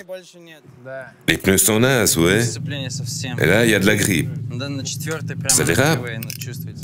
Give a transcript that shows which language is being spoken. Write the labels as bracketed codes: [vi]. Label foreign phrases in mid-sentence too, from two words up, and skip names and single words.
[ru] Больше нет. [fr] Les pneus sont nazes, ouais. [ru] Сцепление совсем. [fr] Et là, il y a de la grippe. [ru] Да, на четвертой прямо [fr] Ça dérape? [ru] на freeway, чувствуете.